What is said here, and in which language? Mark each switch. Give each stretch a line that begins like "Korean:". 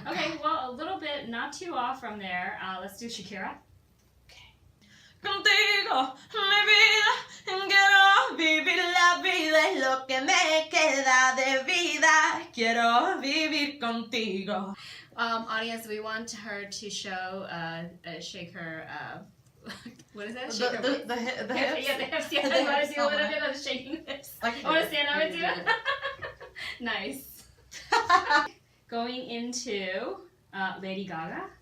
English: Okay, well, a little bit, not too off from there. Let's do Shakira.
Spanish: Contigo, mi vida, quiero vivir la vida, es lo que me queda de vida, quiero vivir contigo.
English: Audience, we want her to show, shake her, what is that? Shake her The hips? Yeah, the hips, yeah. The I want hips, to do a little bit of shaking hips. I want to stand up and do it. Nice. Going into Lady Gaga.